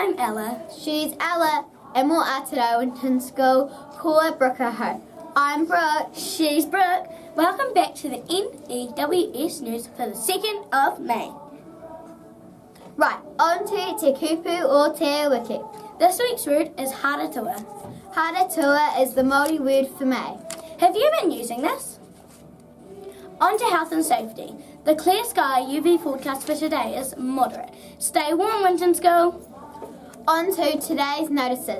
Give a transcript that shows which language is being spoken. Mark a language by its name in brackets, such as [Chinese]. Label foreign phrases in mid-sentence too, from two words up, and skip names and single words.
[English] Ella. She's Ella, and more Aotearoa Winton School, [Māori] Kua Ahau. [English] I'm Brooke. She's Brooke. Welcome back to the N.E.W.S news for the 2nd of May. Right, on to [Māori] te kupu or te wiki. [English] This week's word is Haratua. Haratua is the Maori word for May. Have you been using this? On to health and safety. The clear sky UV forecast for today is moderate. Stay warm, Winton School. On to today's notices.